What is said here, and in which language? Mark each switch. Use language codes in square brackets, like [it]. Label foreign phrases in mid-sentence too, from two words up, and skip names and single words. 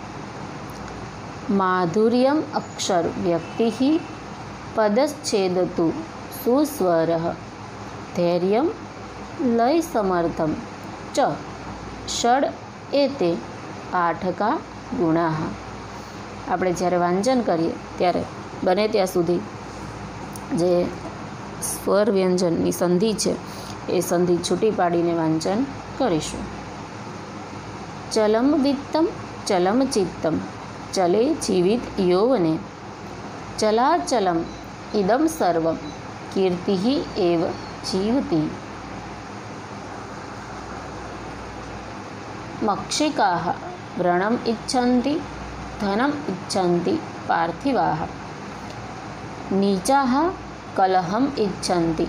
[sa] माधुर्यम अक्षर व्यक्ति पदच्छेदतु सुस्वर धैर्यम लय समर्थम च षड एते आठका गुणाह. [gu] આપણે જ્યારે વાંચન કરીએ ત્યારે બને ત્યાં સુધી જે સ્વર વ્યંજનની સંધિ છે એ સંધિ છૂટી પાડીને વાંચન કરીશું. [sa] चलं वित्तं चलं चित्तं चले जीवित यौवने चलाचलम् इदं सर्वं कीर्तिः एव जीवति। मक्षिकाः व्रणम् इच्छन्ति धनम् इच्छन्ति पार्थिवाः नीचाः कलहम् इच्छन्ति